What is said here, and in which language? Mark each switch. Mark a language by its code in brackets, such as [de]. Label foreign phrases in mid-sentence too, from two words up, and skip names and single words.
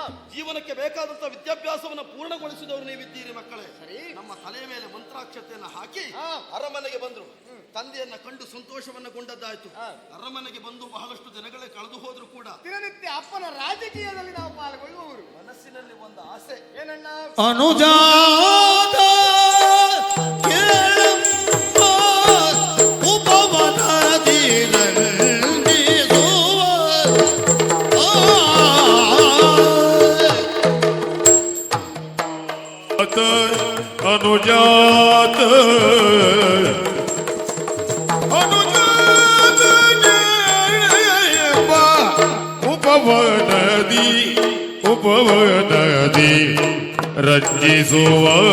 [kn] ಜೀವನಕ್ಕೆ ಬೇಕಾದಂತ ವಿದ್ಯಾಭ್ಯಾಸವನ್ನು ಪೂರ್ಣಗೊಳಿಸಿದವರು ನೀವಿದ್ದೀರಿ ಮಕ್ಕಳೇ. ಸರಿ. ನಮ್ಮ ತಲೆಯ ಮೇಲೆ ಮಂತ್ರಾಕ್ಷತೆಯನ್ನು ಹಾಕಿ ಹಾ. ಅರಮನೆಗೆ ಬಂದ್ರು. ತಂದೆಯನ್ನ ಕಂಡು ಸಂತೋಷವನ್ನ ಗೊಂಡದ್ದಾಯ್ತು. ಹಾ. ಅರಮನೆಗೆ ಬಂದು ಬಹಳಷ್ಟು ದಿನಗಳೇ ಕಳೆದು ಹೋದ್ರು ಕೂಡ ದಿನನಿತ್ಯ ಅಪ್ಪನ ರಾಜಕೀಯದಲ್ಲಿ ನಾವು ಪಾಲ್ಗೊಳ್ಳುವವರು. ಮನಸ್ಸಿನಲ್ಲಿ ಒಂದು ಆಸೆ. ಏನಣ್ಣ? ಅನುಜಾತ ಕೇಳಮ್ಮ ಉಪವನದಿ ರಂಜಿಸುವ ಅನುಜಾತ ಅನುಜಾತ ಉಪವನದಿ ರಂಜಿಸುವ